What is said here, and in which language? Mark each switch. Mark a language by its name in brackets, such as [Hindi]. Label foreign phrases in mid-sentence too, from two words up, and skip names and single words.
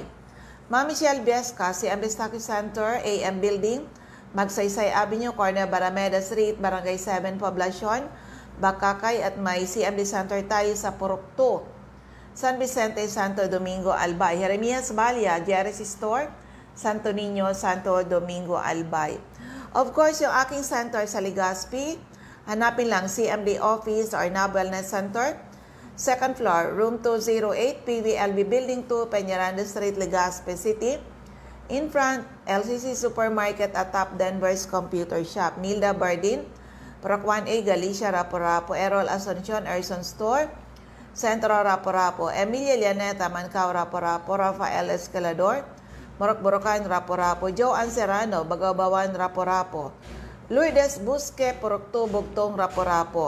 [English] Ma'am Michelle Biesca, CMD Stockage Center, AM Building, Magsaysay Avenue, corner Barameda Street, Barangay 7, Poblacion, Bakakay. [Filipino] At may CMD Center tayo sa Purok 2, San Vicente, Santo Domingo, Albay. Jeremias Balia, Jerry's Store, Santo Niño, Santo Domingo, Albay. [English] Of course, [Filipino] yung aking center sa Legazpi, hanapin lang CMD Office or NAB Wellness Center. [English] Second floor, room 208, PVLB Building 2, Peñaranda Street, Legazpi City. In front, LCC Supermarket at Top Denver's Computer Shop. Nilda Bardin, Purok 1A, Galicia, Rapo-Rapo. Errol Asuncion, Erson Store, Centro, Rapo-Rapo. Emilia Llaneta, Mancao, Rapo-Rapo. Rafael Escalador, Morok-Borocan, Rapo-Rapo. Joanne Serrano, Bagabawan, Rapo-Rapo. Lourdes Busque, Purok 2, Bugtong, Rapo-Rapo.